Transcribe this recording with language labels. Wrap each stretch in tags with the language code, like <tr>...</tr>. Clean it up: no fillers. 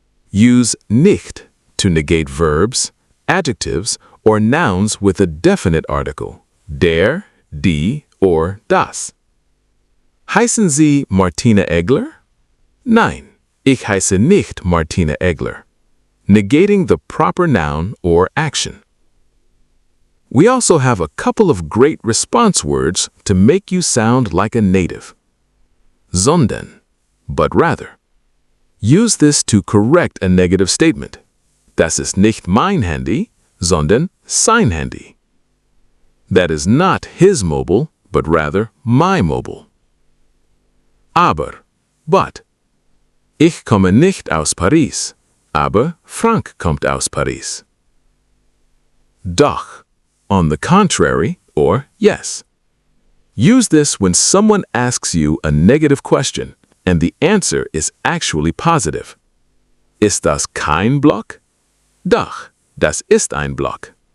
<en>Use nicht to negate verbs, adjectives, or nouns with a definite article, der, die, or das.</en> <de>Heißen Sie Martina Egler? Nein, ich heiße nicht Martina Egler.</de> <en>Negating the proper noun or action. We also have a couple of great response words to make you sound like a native. Sondern, but rather. Use this to correct a negative statement.</en> <de>Das ist nicht mein Handy, sondern sein Handy.</de> <en>That is not his mobile, but rather my mobile. Aber, but.</en> <de>Ich komme nicht aus Paris, aber Frank kommt aus Paris.</de> <en>Doch, on the contrary, or yes. Use this when someone asks you a negative question and the answer is actually positive.</en> <de>Ist das kein Block? Doch, das ist ein Block.</de>